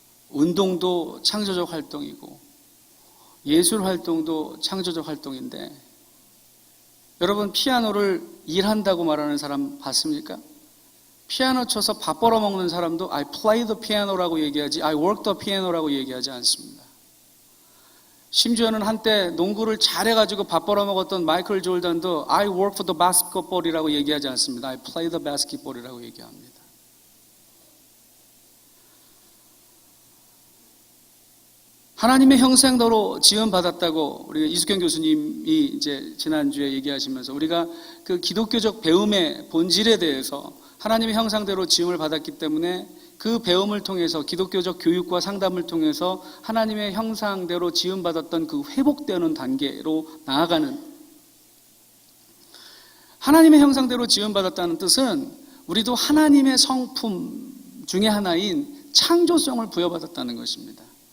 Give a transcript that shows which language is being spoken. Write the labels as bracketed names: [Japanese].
[Korean] 운동도 창조적 활동이고 예술 활동도 창조적 활동인데, 여러분 피아노를 일한다고 말하는 사람 봤습니까? 피아노 쳐서 밥 벌어먹는 사람도 [English] I play the piano [Korean] 라고 얘기하지 [English] I work the piano [Korean] 라고 얘기하지 않습니다. 심지어는 한때 농구를 잘해가지고 밥 벌어먹었던 마이클 조던도 [English] I work for the basketball [Korean] 이라고 얘기하지 않습니다. [English] I play the basketball이라고 [Korean] 얘기합니다. 하나님의 형상대로 지음받았다고 우리가 이숙경 교수님이 이제 지난주에 얘기하시면서, 우리가 그 기독교적 배움의 본질에 대해서 하나님의 형상대로 지음을 받았기 때문에 그 배움을 통해서, 기독교적 교육과 상담을 통해서 하나님의 형상대로 지음받았던 그 회복되는 단계로 나아가는, 하나님의 형상대로 지음받았다는 뜻은 우리도 하나님의 성품 중에 하나인 창조성을 부여받았다는 것입니다.